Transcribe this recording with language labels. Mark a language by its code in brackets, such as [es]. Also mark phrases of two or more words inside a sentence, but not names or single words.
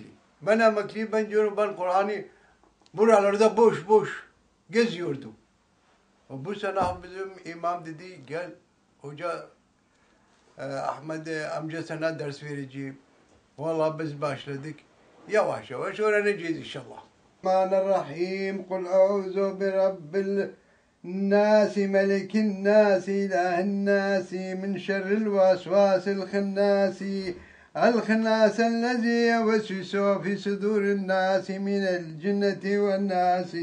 [tr] Ben emekli ben diyorum ben Kur'an'ı buralarda boş boş geziyordum. Bu sene bizim imam dedi gel hoca Ahmet amca sana ders vereceğim. Vallahi biz başladık. Yavaş yavaş öğreneceğiz inşallah. Bismillahirrahmanirrahim. [ar] قل أعوذ برب الناس ملك الناس إله الناس من شر الوسواس الخناس الخناس الذي يوسوس في صدور الناس من الجنة والناس